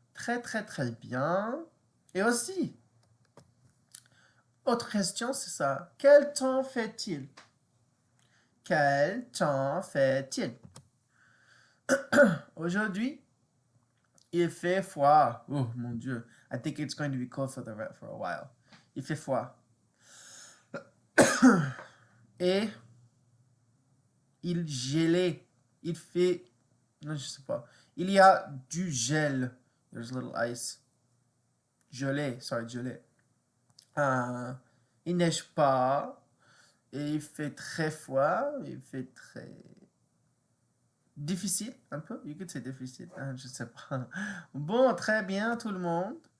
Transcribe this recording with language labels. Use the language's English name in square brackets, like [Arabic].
[French] Très bien. Et aussi, autre question, c'est ça. Quel temps fait-il? Quel temps fait-il? Aujourd'hui, il fait froid. Oh mon Dieu. [English] I think it's going to be cold for a while. [French] Il fait froid. Et il gelait. Il fait... Non, je sais pas. Il y a du gel. [English] There's a little ice. [French] Gelé. Il neige pas. Et il fait très froid. Il fait très... difficile, un peu. [English] You could say difficile. [French] Je sais pas. Bon, très bien, tout le monde.